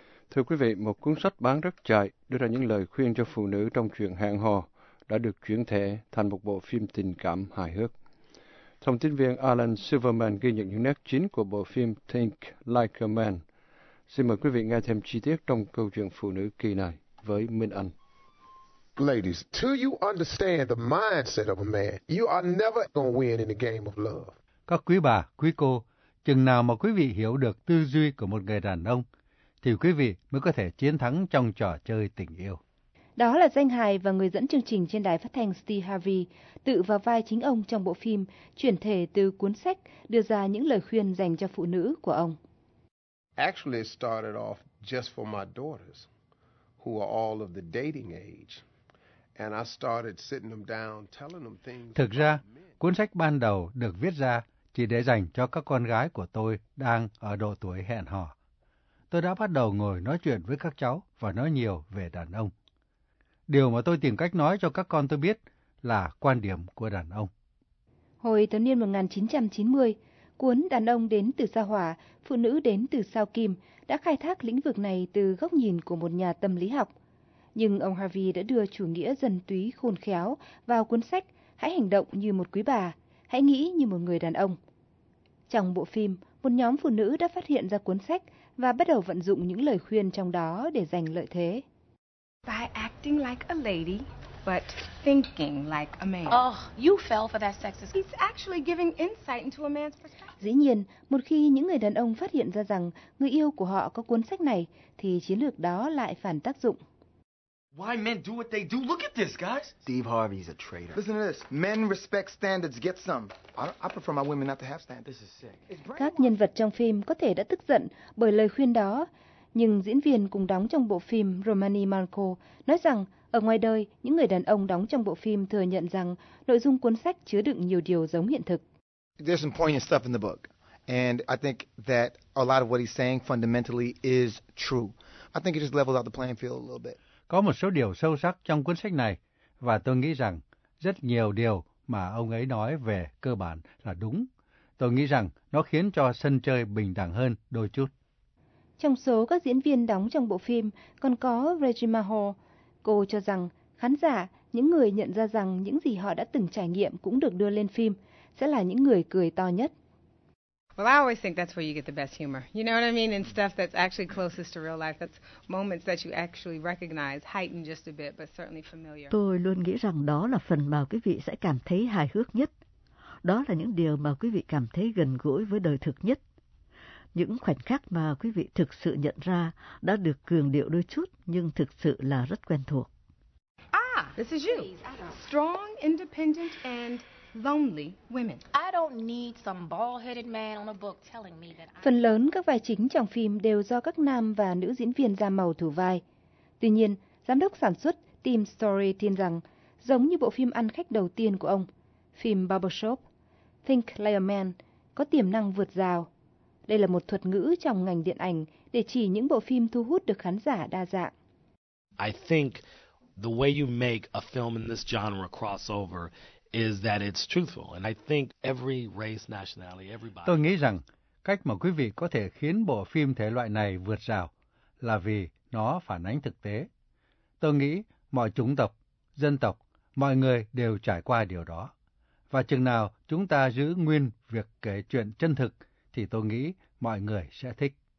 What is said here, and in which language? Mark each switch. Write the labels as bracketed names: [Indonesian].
[Vietnamese] Thưa quý vị, một cuốn sách bán rất chạy đưa ra những lời khuyên cho phụ nữ trong chuyện hẹn hò đã được chuyển thể thành một bộ phim tình cảm hài hước. Thông tin viên Alan Silverman ghi nhận những nét chính của bộ phim Think Like a Man. Xin mời quý vị nghe thêm chi tiết trong câu chuyện phụ nữ kỳ này với Minh Anh. [English] Ladies, till you understand the mindset of a man, you are never going to win in the game of love. [Vietnamese] Các quý bà, quý cô, Chừng nào mà quý vị hiểu được tư duy của một người đàn ông, thì quý vị mới có thể chiến thắng trong trò chơi tình yêu. Đó là danh hài và người dẫn chương trình trên đài phát thanh Steve Harvey, tự vào vai chính ông trong bộ phim, chuyển thể từ cuốn sách đưa ra những lời khuyên dành cho phụ nữ của ông. [English] Actually, it started off just for my daughters, who are all of the dating age. And I started sitting them down, telling them things. [Vietnamese] Thực ra, cuốn sách ban đầu được viết ra chỉ để dành cho các con gái của tôi đang ở độ tuổi hẹn hò. Tôi đã bắt đầu ngồi nói chuyện với các cháu và nói nhiều về đàn ông. Điều mà tôi tìm cách nói cho các con tôi biết là quan điểm của đàn ông. Hồi thiếu niên 1990, cuốn Đàn ông đến từ sao Hỏa, phụ nữ đến từ sao Kim đã khai thác lĩnh vực này từ góc nhìn của một nhà tâm lý học. Nhưng ông Harvey đã đưa chủ nghĩa dân túy khôn khéo vào cuốn sách Hãy hành động như một quý bà, hãy nghĩ như một người đàn ông. Trong bộ phim, một nhóm phụ nữ đã phát hiện ra cuốn sách và bắt đầu vận dụng những lời khuyên trong đó để giành lợi thế. [English] By acting like a lady, but thinking like a man. Oh, you fell for that sexist. He's actually giving insight into a man's perspective. [Vietnamese] Dĩ nhiên, một khi những người đàn ông phát hiện ra rằng người yêu của họ có cuốn sách này, thì chiến lược đó lại phản tác dụng. [English] Why men do what they do? Look at this, guys. Steve Harvey's a traitor. Listen to this. Men respect standards, get some. I prefer my women not to have standards. This is sick. [Vietnamese] Các nhân vật trong phim có thể đã tức giận bởi lời khuyên đó, nhưng diễn viên cùng đóng trong bộ phim Romani Marco nói rằng ở ngoài đời, những người đàn ông đóng trong bộ phim thừa nhận rằng nội dung cuốn sách chứa đựng nhiều điều giống hiện thực. [English] There's some poignant stuff in the book, and I think that a lot of what he's saying fundamentally is true. I think it just levels out the playing field a little bit. [Vietnamese] Có một số điều sâu sắc trong cuốn sách này, và tôi nghĩ rằng rất nhiều điều mà ông ấy nói về cơ bản là đúng. Tôi nghĩ rằng nó khiến cho sân chơi bình đẳng hơn đôi chút. Trong số các diễn viên đóng trong bộ phim, còn có Regina Hall. Cô cho rằng khán giả, những người nhận ra rằng những gì họ đã từng trải nghiệm cũng được đưa lên phim, sẽ là những người cười to nhất. [English] Well, I always think that's where you get the best humor. You know what I mean? And stuff that's actually closest to real life. That's moments that you actually recognize, heightened just a bit, but certainly familiar. [Vietnamese] Tôi luôn nghĩ rằng đó là phần mà quý vị sẽ cảm thấy hài hước nhất. Đó là những điều mà quý vị cảm thấy gần gũi với đời thực nhất. Những khoảnh khắc mà quý vị thực sự nhận ra đã được cường điệu đôi chút, nhưng thực sự là rất quen thuộc. [English] Ah, this is you. Strong, independent, and... lonely women. I don't need some bald-headed man on a book telling me that. [Vietnamese] Phần lớn các vai chính trong phim đều do các nam và nữ diễn viên da màu thủ vai. Tuy nhiên, giám đốc sản xuất Tim Story tin rằng, giống như bộ phim ăn khách đầu tiên của ông, phim Barbershop, Think Like a Man có tiềm năng vượt rào. Đây là một thuật ngữ trong ngành điện ảnh để chỉ những bộ phim thu hút được khán giả đa dạng. [English] I think the way you make a film in this genre crossover is that it's truthful, and I think every race, nationality, everybody. [Vietnamese] Tôi nghĩ rằng cách mà quý vị có thể khiến bộ phim thể loại này vượt rào là vì nó phản ánh thực tế. Tôi nghĩ mọi chủng tộc, dân tộc, mọi người đều trải qua điều đó. Và chừng nào chúng ta giữ nguyên việc kể chuyện chân thực, thì tôi nghĩ mọi người sẽ thích.